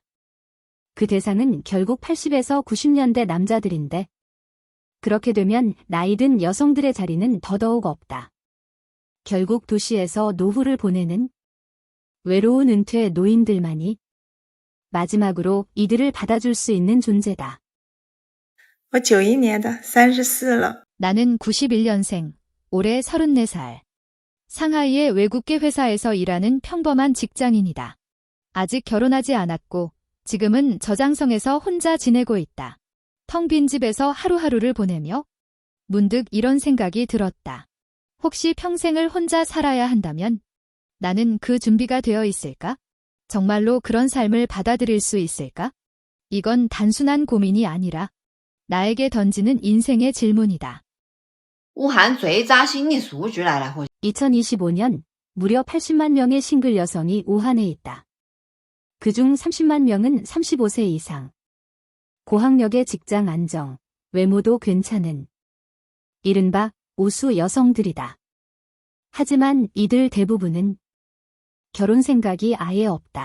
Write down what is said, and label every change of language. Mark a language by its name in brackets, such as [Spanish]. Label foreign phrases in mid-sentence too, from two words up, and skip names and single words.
[Korean] 그 대상은 결국 80에서 90년대 남자들인데 그렇게 되면 나이 든 여성들의 자리는 더더욱 없다. 결국 도시에서 노후를 보내는 외로운 은퇴 노인들만이 마지막으로 이들을 받아줄 수 있는 존재다. [Chinese] 我91年的34了。 [Korean] 나는 91년생, 올해 34살. 상하이의 외국계 회사에서 일하는 평범한 직장인이다. 아직 결혼하지 않았고 지금은 저장성에서 혼자 지내고 있다. 텅 빈 집에서 하루하루를 보내며 문득 이런 생각이 들었다. 혹시 평생을 혼자 살아야 한다면 나는 그 준비가 되어 있을까? 정말로 그런 삶을 받아들일 수 있을까? 이건 단순한 고민이 아니라 나에게 던지는 인생의 질문이다. [Chinese] 武汉最扎心的数据来了，或 [Korean] 2025년 무려 80만 명의 싱글 여성이 우한에 있다. 그중 30만 명은 35세 이상. 고학력의 직장 안정, 외모도 괜찮은 이른바 우수 여성들이다. 하지만 이들 대부분은 결혼 생각이 아예 없다.